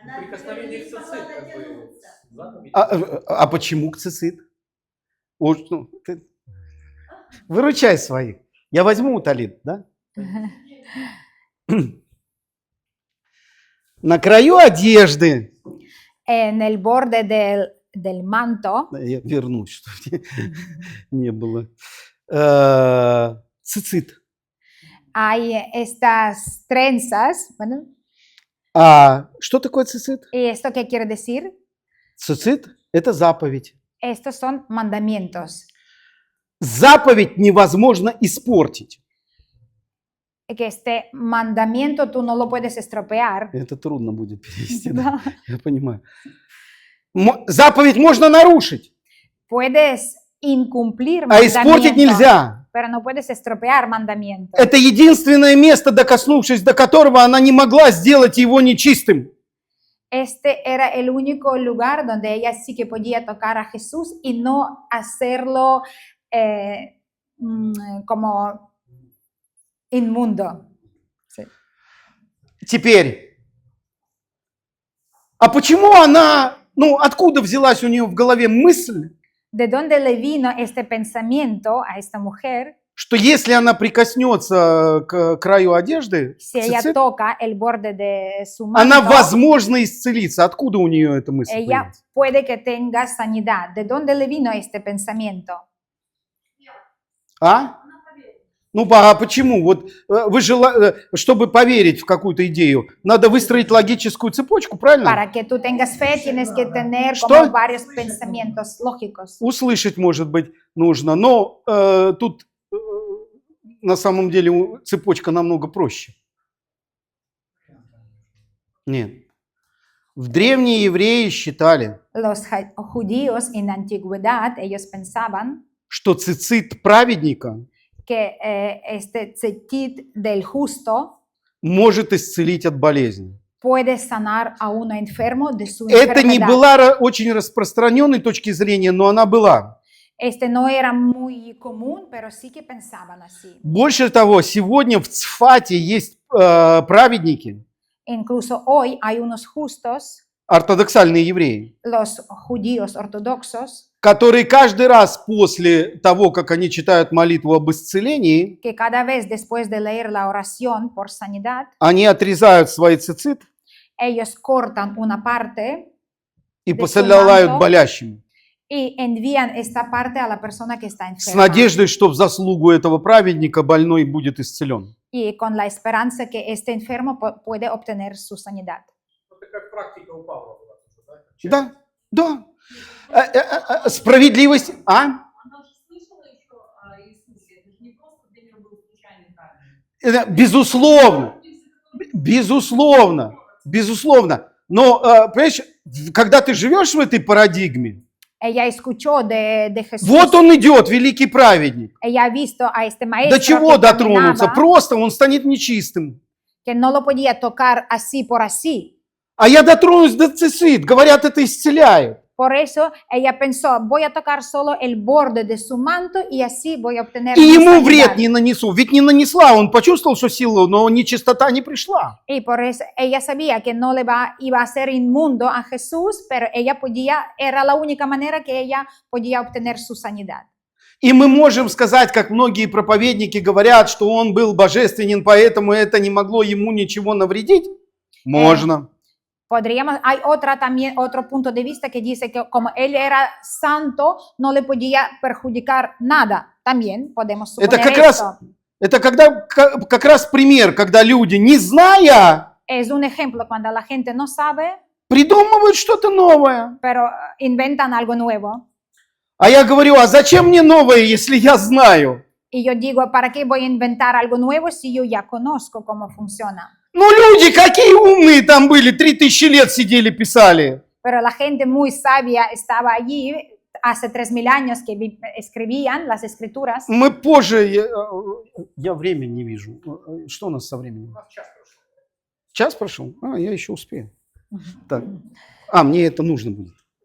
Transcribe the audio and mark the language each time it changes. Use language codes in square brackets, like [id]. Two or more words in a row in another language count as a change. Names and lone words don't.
[ru] Прикосновение к цицит, как бы, заповедь. А почему цицит? Уж, ну, выручай своих. Я возьму талит, да? На краю одежды. [es] En el borde del manto [ru] Я вернусь, чтобы не было. Цицит. [es] hay estas trenzas. Bueno, [ru] А что такое цицит? [es] ¿y esto qué quiere decir? [ru] Цицит – это заповедь. [es] Estos son mandamientos. [ru] Заповедь невозможно испортить. [es] Que este mandamiento tú no lo puedes estropear. [ru] Это трудно будет перевести, Да. да? Я понимаю. Заповедь можно нарушить, [es] Puedes incumplir [ru] а испортить [es] mandamiento, [ru] нельзя. [es] pero no puedes estropear mandamiento. [ru] Это единственное место, докоснувшись до которого она не могла сделать его нечистым. [es] Este era el único lugar donde ella sí que podía tocar a Jesús y no hacerlo como inmundo. Sí. [ru] Теперь, а почему она, откуда взялась у нее в голове мысль, [es] ¿De dónde le vino este pensamiento a esta mujer? [ru] что если она прикоснется к краю одежды, [es] Si ella [ru] цицит, [es] toca el borde de su [ru] она, [es] manto, [ru] возможно, исцелится. Откуда у нее эта мысль [es] ella [ru] появилась? [es] puede que tenga sanidad. ¿De dónde le vino este pensamiento? [ru] А? А почему? Вот чтобы поверить в какую-то идею, надо выстроить логическую цепочку, правильно? [es] Para que tú tengas fe tienes que tener [ru] ¿Что? [es] como varios pensamientos lógicos. [ru] Услышать, может быть, нужно, но тут на самом деле цепочка намного проще. Нет. В древние евреи считали, [es] Los judíos en la antigüedad, ellos pensaban [ru] что цицит праведника [es] que este tzitzit del justo [ru] может исцелить от болезни. [es] puede sanar a uno enfermo de su [ru] Это не [es] enfermedad. [ru] была очень распространенной точки зрения, но она была. [es] Este no era muy común, pero sí que pensaban así. [ru] Больше того, сегодня в Цфате есть праведники, [es] Incluso hoy hay unos justos, [ru] ортодоксальные евреи, [es] los judíos ortodoxos, [ru] которые каждый раз после того, как они читают молитву об исцелении, [es] que cada vez después de leer la oración por sanidad, [ru] они отрезают свои цицит [es] ellos cortan una parte [ru] и [es] su [ru] посылают [es] manto [ru] болящим, [es] y envían esta parte a la persona que está [ru] с [es] enferma. [ru] надеждой, что в заслугу этого праведника больной будет исцелен. [es] Y con la esperanza que este enfermo puede obtener su sanidad. [ru] Это как практика у Павла была тоже, да? Да. Справедливость, а? Она же слышала еще о Иисусе. Это же не просто для нее был случайный камень. Безусловно. Но, понимаешь, когда ты живешь в этой парадигме, [es] Ella escuchó de Jesús. [ru] вот он идет, великий праведник. [es] Ella ha visto a este maestro [ru] До чего [es] que [ru] дотронуться? [es] caminaba, [ru] Просто он станет нечистым. [es] que no lo podía tocar así por así. [ru] А я дотронусь до цицит. Говорят, это исцеляет. [es] Por eso ella pensó, voy a tocar solo el borde de su manto y así voy a obtener [ru] И [es] mi [ru] ему [es] sanidad. [ru] вред не нанесу. Ведь не нанесла, он почувствовал, что сила, но нечистота не пришла. [es] Y por eso ella sabía que no iba a ser inmundo a Jesús, pero ella era la única manera que ella podía obtener su sanidad. [ru] И мы можем сказать, как многие проповедники говорят, что он был божественен, поэтому это не могло ему ничего навредить. Можно. [es] Hay otro punto de vista que dice que como él era santo, no le podía perjudicar nada. También podemos [ru] Это [es] suponer [ru] как раз пример, когда люди, не зная, [es] Es un ejemplo cuando la gente no sabe, [ru] придумывают что-то новое. [es] pero inventan algo nuevo. [ru] А я говорю, а зачем мне новое, если я знаю? [es] Y yo digo, ¿para qué voy a inventar algo nuevo si yo ya conozco cómo funciona? [ru] Ну люди какие умные там были, 3000 лет сидели, писали. [es] Pero la gente muy sabia estaba allí hace 3000 años que escribían las escrituras. [ru] Мы позже, я время не вижу. Что у нас со временем? У нас час прошел. Час прошел? Я еще успею. Так. Мне это нужно будет.